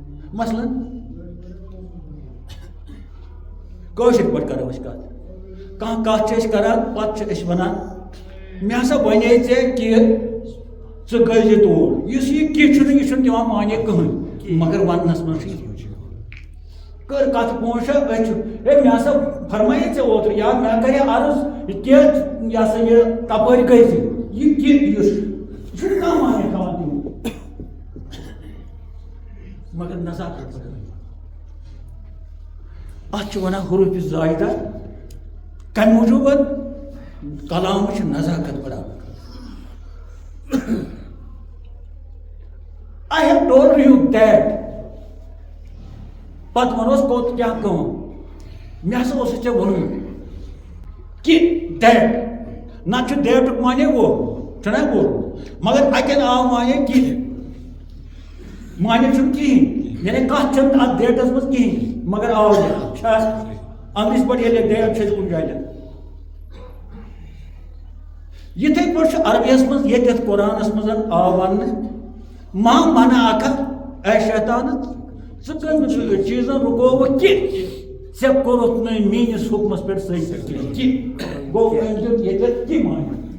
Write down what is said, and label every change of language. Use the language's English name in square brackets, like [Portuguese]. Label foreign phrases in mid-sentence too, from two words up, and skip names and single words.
[Kashmiri] مثلاً کٲشِر پٲٹھۍ کرو أسۍ کتھ کانٛہہ کتھ چھِ أسۍ کران پتہٕ چھِ أسۍ ونان مےٚ ہسا ونے ژےٚ کہِ ژٕ گٔژھِ تور یُس یہِ کہِ چھُنہٕ یہِ چھُنہٕ دِوان مانے کٕہٕنۍ مگر وننس منٛز چھِ کٔر کتھ پونٛسہٕ أسۍ چھِ ہے مےٚ ہسا فرمایے ژےٚ اوترٕ یا مےٚ کرے عرض کہِ یہِ ہسا یہِ تپٲرۍ گٔژھِ یہِ کہِ یُس یہِ چھُنہٕ کانٛہہ مانے تھاوان تِمن مگر نزاکت اتھ چھِ ونان حروف زائدہ کمہِ موٗجوٗب کلام چھِ نزاکت بڑھاوان [English] I have told you that [Kashmiri] پتہٕ ونوس کوٚت کیٛاہ کٲم مےٚ ہسا اوسُے ژےٚ ووٚنمُت کہِ دیٹ نتہٕ چھُ دیٹُک مانے وہ چھُنہ وہ مگر اتٮ۪ن آو مانے کہِ مانے چھُنہٕ کِہیٖنۍ یعنی کتھ چھنہٕ اتھ دیٹس منٛز کِہیٖنۍ مگر آو چھا انگریٖزۍ پٲٹھۍ ییٚلہِ دیٹ چھِ أسۍ کُنہِ جایہِ لیکھان یِتھٕے پٲٹھۍ چھُ عربیَس منٛز ییٚتٮ۪تھ قرآنس منٛز آو وننہٕ [Arabic] ما منعک [Kashmiri] اے شیطان ژٕ کٔمۍ چیٖزن رُکووُکھ کہِ ژےٚ کوٚرُتھ نہٕ میٲنِس حُکمس پٮ۪ٹھ صحیح کہِ گوٚو أمۍ دیُت ییٚتٮ۪تھ کہِ مانہِ